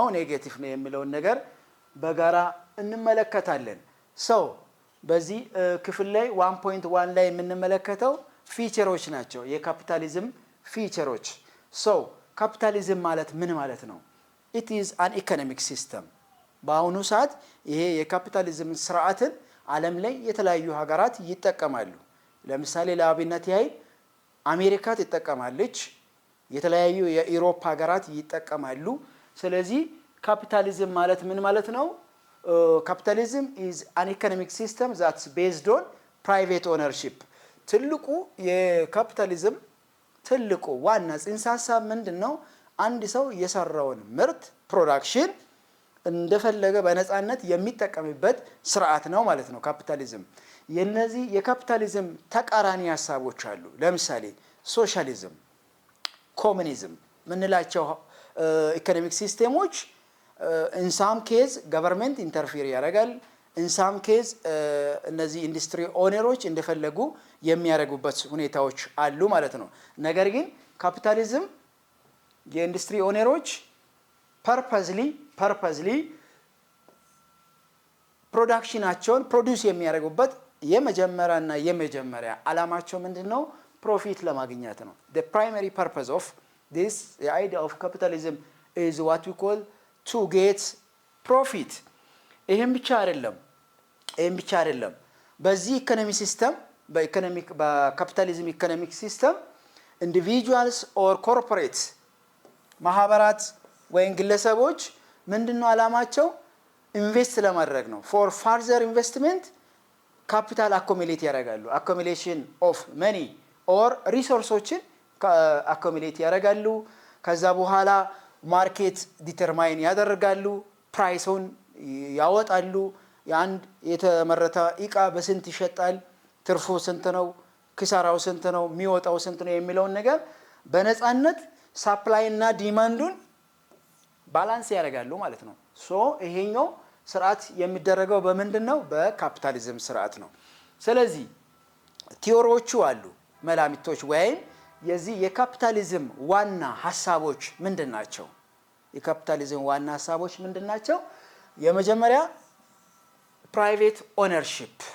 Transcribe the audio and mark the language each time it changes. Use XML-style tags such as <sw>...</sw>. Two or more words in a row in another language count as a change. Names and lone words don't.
<am>ኔጌቲቭ ነው የሚለውን ነገር በጋራ እንመለከታለን በዚህ ክፍል ላይ 1.1 ላይ የምንመለከተው ፊቸሮች ናቸው የካፒታሊዝም ፊቸሮች ካፒታሊዝም ማለት ምን ማለት ነው</am> <en>it is an economic system</en> <am>በአሁኑ ሰዓት ይሄ የካፒታሊዝም ስርዓትን ዓለም ላይ የተለያዩ ሀገራት ይጠቀማሉ ለምሳሌ ለአብነት ያህል አሜሪካ ትጠቀማለች የተለያዩ የዩሮፕ ሀገራት ይጠቀማሉ ስለዚህ ካፒታሊዝም ማለት ምን ማለት ነው</am> <en>capitalism is an economic system that's based on private ownership</en> <am>ትልቁ የካፒታሊዝም ትልቁ ዋና ጽንሰ ሐሳብ ምንድነው አንድ ሰው የሰራውን ምርት ፕሮዳክሽን እንደፈለገ በነፃነት የሚጠቀምበት ስርዓት ነው ማለት ነው ካፒታሊዝም የነዚህ የካፒታሊዝም ተቃራኒ ሐሳቦች አሉ ለምሳሌ ሶሻሊዝም ኮሙኒዝም ምንላቸው</am> <en>economic systemoች in some case government interfere</en> <am>ያደርጋል</am> <en>in some case</en> <am>እነዚህ</am> <en>industry owners</en> <am>እንደፈለጉ የሚያደርጉበት ሁኔታዎች አሉ ማለት ነው ነገር ግን ካፒታሊዝም የኢንዱስትሪ ኦነሮች purposely ፕሮዳክሽናቸውን ፕሮዲዩስ የሚያደርጉበት የመጀመሪያ ዓላማቸው ምንድነው ፕሮፊት ለማግኘት ነው</am> <en>the primary purpose of this the idea of capitalism is what we call to get profit</en> <am>ይሄም ብቻ አይደለም በዚህ</am> <en>economy system</en> <am>በካፒታሊዝም</am> <en>economic system</en> <am>individuals</am> <en>or corporates</en> <am>ማህበራት ወይም ግለሰቦች ምንድነው ዓላማቸው ኢንቨስት ለማድረግ ነው</am> <en>for further investment capital accumulate</en> <am>ያደርጋሉ</am> <en>accumulation of money or resources</en> <am>አኮሚሌት ያደርጋሉ ከዛ በኋላ</am> <en>market determine</en> <am>ያደርጋሉ ፕራይሱን ያወጣሉ የአንድ የተመረተ እቃ በስንት ይሸጣል ትርፉ ስንት ነው ክሳራው ስንት ነው የሚወጣው ስንት ነው የሚለውን ነገር በነፃነት ሰፕላይ እና ዲማንዱን ባላንስ ያደርጋሉ ማለት ነው ይሄኛው ስርዓት የሚደረገው በምንድነው በካፒታሊዝም ስርዓት ነው ስለዚህ ቲዮሪዎቹ አሉ መላምቶች ወይም የዚህ የካፒታሊዝም ዋና ሐሳቦች ምንድናቸው የካፒታሊዝም ዋና ሐሳቦች ምንድናቸው የመጀመሪያ</am> <en>private ownership</en>